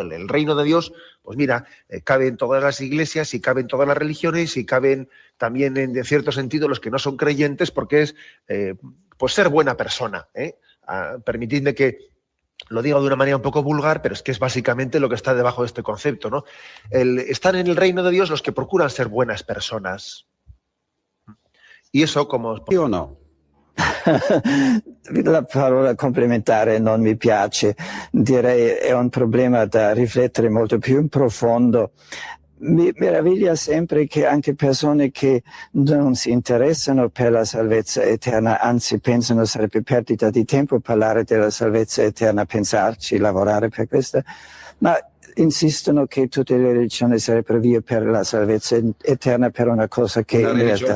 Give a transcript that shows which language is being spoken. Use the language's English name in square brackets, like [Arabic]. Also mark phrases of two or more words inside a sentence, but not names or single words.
[Spanish] En el reino de Dios, pues mira, caben todas las iglesias y caben todas las religiones y caben también, en cierto sentido, los que no son creyentes, porque es pues ser buena persona. Permitidme que lo digo de una manera un poco vulgar, pero es que es básicamente lo que está debajo de este concepto, ¿no? Están en el reino de Dios los que procuran ser buenas personas. Y eso como... [Italian] Sì o no? La parola complementare non mi piace, direi è un problema da riflettere molto più in profondo. Mi meraviglia sempre che anche persone che non si interessano per la salvezza eterna, anzi pensano sarebbe perdita di tempo parlare della salvezza eterna, pensarci, lavorare per questa, ma insistono che tutte le religioni sarebbero via per la salvezza eterna per una cosa che in realtà...